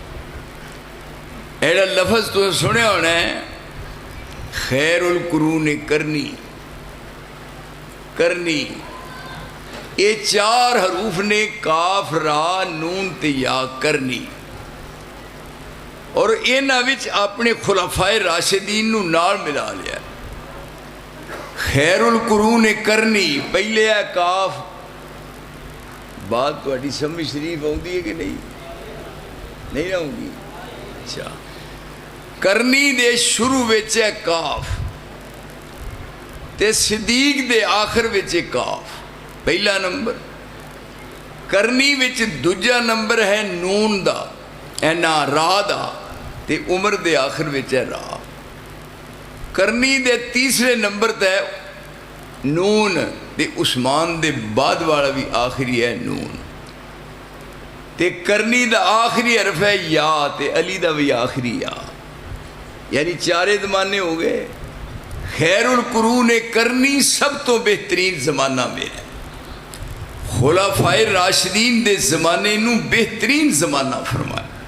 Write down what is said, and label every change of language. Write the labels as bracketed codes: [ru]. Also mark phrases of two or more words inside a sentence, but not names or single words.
[pa] ایڑا لفظ تو سنے ہونا ہے، [ar] خیر القرون کرنی۔ [pa] کرنی یہ 4 حروف نے، کاف را نون تے یا، کرنی، اور انہاں وچ اپنے خلفائے راشدین نو نال ملا لیا۔ [ar] خیر القرون کرنی [pa] پہلے ہے کاف، بات تہاڈی سمجھ شریف آؤندی ہے کہ نہیں؟ نہیں آؤندی؟ اچھا، کرنی دے شروع وچ ہے کاف، تے صدیق دے آخر وچ ہے کاف، پہلا نمبر۔ کرنی وچ دوجا نمبر ہے نون دا، اینا را دا، تے عمر دے آخر وچ ہے را۔ کرنی دے تیسرے نمبر تے نون، تے عثمان دے بعد والا بھی آخری ہے نون، تے کرنی دا آخری حرف ہے یا، تے علی دا بھی آخری یا، یعنی 4 زمانے ہو گئے۔ [ar] خیر القرون کرنی [pa] سب تو بہترین زمانہ میں ہے۔ خلفائے راشدین دے زمانے نو بہترین زمانہ فرمایا۔